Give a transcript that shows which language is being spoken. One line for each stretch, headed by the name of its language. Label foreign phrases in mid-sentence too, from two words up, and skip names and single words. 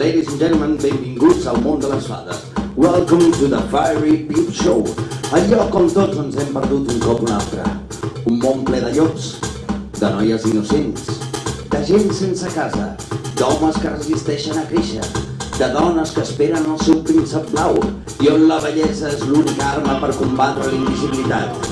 English: Ladies and gentlemen,
Catalan: benvinguts al món de les fades.
English: Welcome to the Fiery Peep Show.
Catalan: El lloc on tots ens hem perdut un cop un altre. Un món ple de llops, de noies innocents, de gent sense casa, d'homes que resisteixen a créixer, de dones que esperen el seu príncep blau i on la bellesa és l'única arma per combatre la invisibilitat.